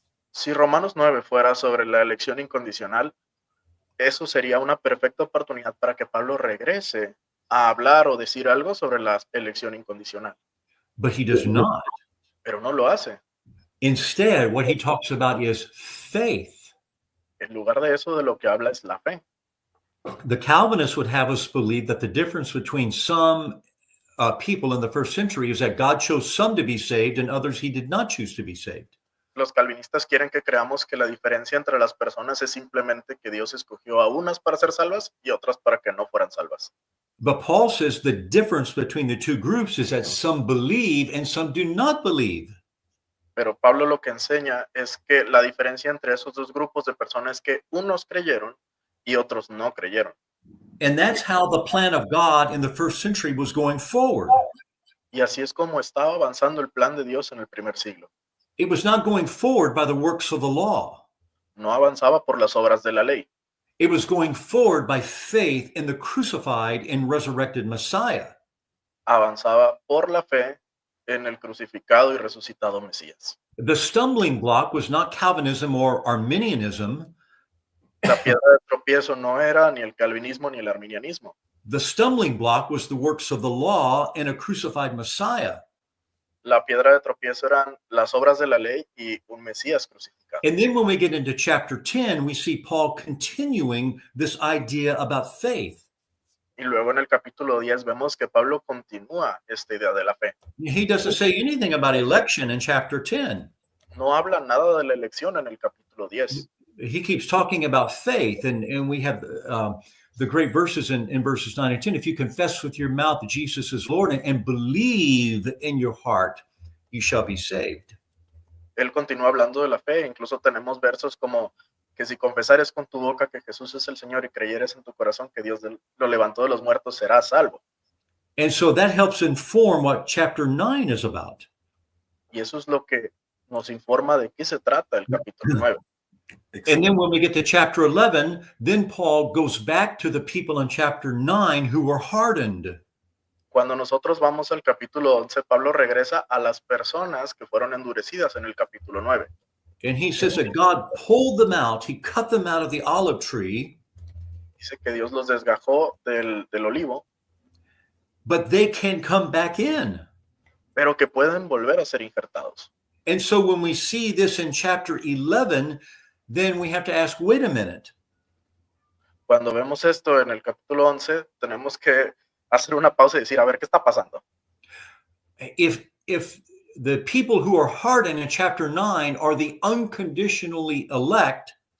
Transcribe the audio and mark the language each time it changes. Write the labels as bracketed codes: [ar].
[es] si Romanos 9 fuera sobre la elección incondicional, eso sería una perfecta oportunidad para que Pablo regrese a hablar o decir algo sobre la elección incondicional. [en] But he does not. [es] Pero no lo hace. [en] Instead, what he talks about is faith. [es] En lugar de eso, de lo que habla es la fe. [en] The Calvinists would have us believe that the difference between some people in the first century is that God chose some to be saved and others he did not choose to be saved. [es] Los calvinistas quieren que creamos que la diferencia entre las personas es simplemente que Dios escogió a unas para ser salvas y otras para que no fueran salvas. [en] But Paul says the difference between the two groups is that some believe and some do not believe. [es] Pero Pablo lo que enseña es que la diferencia entre esos dos grupos de personas es que unos creyeron y otros no creyeron. [en] And that's how the plan of God in the first century was going forward. [es] Y así es como estaba avanzando el plan de Dios en el primer siglo. [en] It was not going forward by the works of the law. [es] No avanzaba por las obras de la ley. [en] It was going forward by faith in the crucified and resurrected Messiah. [es] Avanzaba por la fe en el crucificado y resucitado Mesías. [en] The stumbling block was not Calvinism or Arminianism. [es] La piedra de tropiezo no era ni el calvinismo ni el arminianismo. [en] The stumbling block was the works of the law and a crucified Messiah. [es] La piedra de tropiezo eran las obras de la ley y un Mesías crucificado. [en] And then when we get into chapter 10, we see Paul continuing this idea about faith. [es] Y luego en el capítulo 10 vemos que Pablo continúa esta idea de la fe. [en] He doesn't say anything about election in chapter 10. [es] No habla nada de la elección en el capítulo capítulo 10. [en] He keeps talking about faith, and we have the great verses in verses 9 and 10. If you confess with your mouth that Jesus is Lord and believe in your heart, you shall be saved. [es] Él continúa hablando de la fe, incluso tenemos versos como que si confesares con tu boca que Jesús es el Señor y creyeres en tu corazón que Dios lo levantó de los muertos, serás salvo. [en] And so that helps inform what chapter 9 is about. [es] Y eso es lo que nos informa de qué se trata el capítulo 9. [en] And then when we get to chapter 11, then Paul goes back to the people in chapter 9 who were hardened. [es] Cuando nosotros vamos al capítulo 11, Pablo regresa a las personas que fueron endurecidas en el capítulo 9. [en] And he says that God pulled them out. He cut them out of the olive tree. [es] Dice que Dios los desgajó del olivo, [en] But they can come back in. [es] pero que pueden volver a ser injertados. [en] And so when we see this in chapter 11, then we have to ask, wait a minute. [es] Cuando vemos esto en el capítulo 11, tenemos que hacer una pausa y decir, a ver, ¿qué está pasando? [en] If the people who are hardened in chapter 9 are the unconditionally elect,